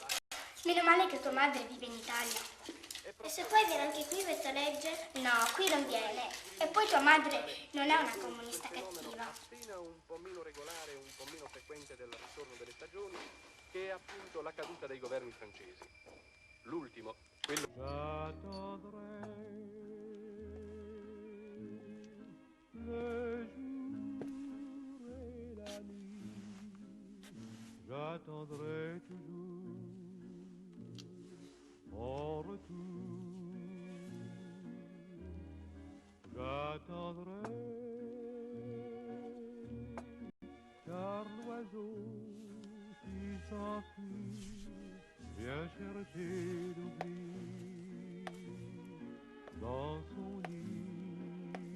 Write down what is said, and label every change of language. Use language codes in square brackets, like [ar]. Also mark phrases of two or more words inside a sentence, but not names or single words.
[it] Meno male che tua madre vive in Italia. E se poi viene anche qui questa legge? No, qui non viene. E poi tua madre non è una comunista cattiva. Un po' meno regolare, un po' meno frequente del ritorno delle stagioni, che è appunto la caduta dei governi francesi. L'ultimo, quello... [fr] J'attendrai toujours en retour. J'attendrai car l'oiseau qui s'enfuit vient chercher l'oubli dans son nid.